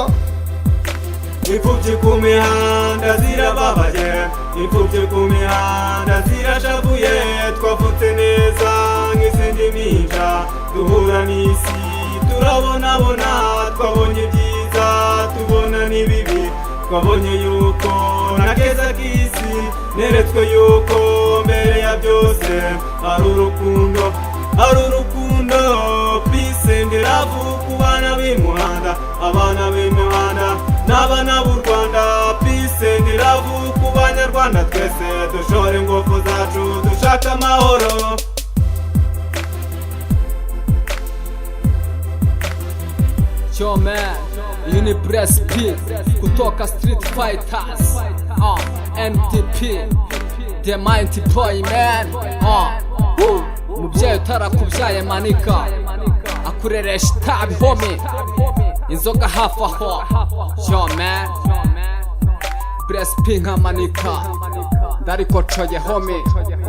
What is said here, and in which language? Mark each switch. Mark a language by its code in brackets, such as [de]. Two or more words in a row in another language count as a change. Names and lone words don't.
[rw] Imfubyi ku mihanda zirababaye, imfubyi ku mihanda zirashavuye, twavutse neza nk'izindi mpinja, duhura n'isi turabonabona, twabonye ibyiza tubona n'ibibi, twabonye yuko nta keza k'isi, neretswe yuko mbere ya byose ari urukundo, ari urukundo. [en] Peace and love [rw] ku bana b'imuhanda, abana b'imihanda n'abana b'u Rwanda. [en] Peace and love [rw] ku banyarwanda twese, dushore ingufu zacu dushaka amahoro. [en] Yo man, you need Brez P kutoka Street Fighters, MTP, the mighty boy man. [rw] Mubyeyi utarakubyaye manika, akureresha itabi homie, inzoga hafi aho. Yo man, Brez P nka manika, ndarikocoye homie.